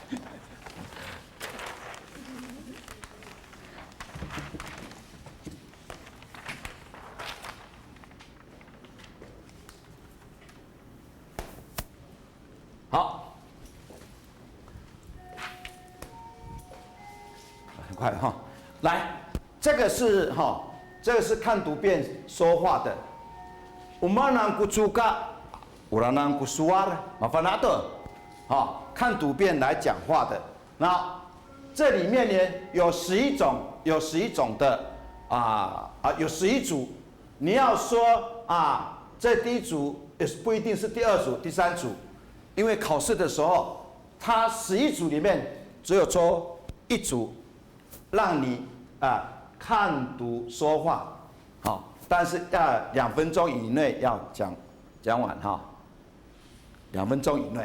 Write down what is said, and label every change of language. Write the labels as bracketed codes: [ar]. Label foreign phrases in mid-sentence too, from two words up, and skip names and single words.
[zh] 好，很快哈，来，这个是看图片说话的。 [ami] Umanan kucuka, uranan kusuar, mafanato， [zh] 好，看图片来讲话的。那这里面呢有11种的有11组。你要说这第一组也不一定是第2组、第3组。因为考试的时候，它11组里面只有抽1组，让你看读说话，好，但是要2分钟以内要讲完哈，2分钟以内。